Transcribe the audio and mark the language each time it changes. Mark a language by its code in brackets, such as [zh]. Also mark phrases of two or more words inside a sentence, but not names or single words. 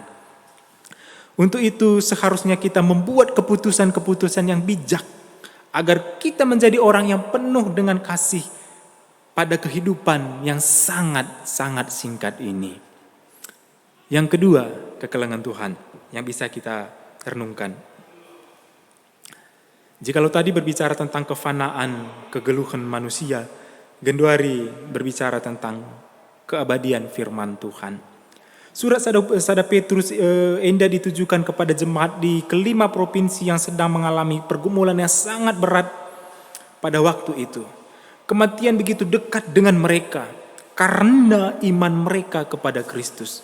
[id] Untuk itu seharusnya kita membuat keputusan-keputusan yang bijak agar kita menjadi orang yang penuh dengan kasih pada kehidupan yang sangat-sangat singkat ini. Yang kedua, [btx] kekelengan Tuhan [id] yang bisa kita renungkan. Jikalau tadi berbicara tentang kefanaan, kegeluhan manusia, Genduari berbicara tentang keabadian firman Tuhan. Surat Sada Petrus Enda ditujukan kepada jemaat di kelima provinsi yang sedang mengalami pergumulan yang sangat berat pada waktu itu. Kematian begitu dekat dengan mereka karena iman mereka kepada Kristus.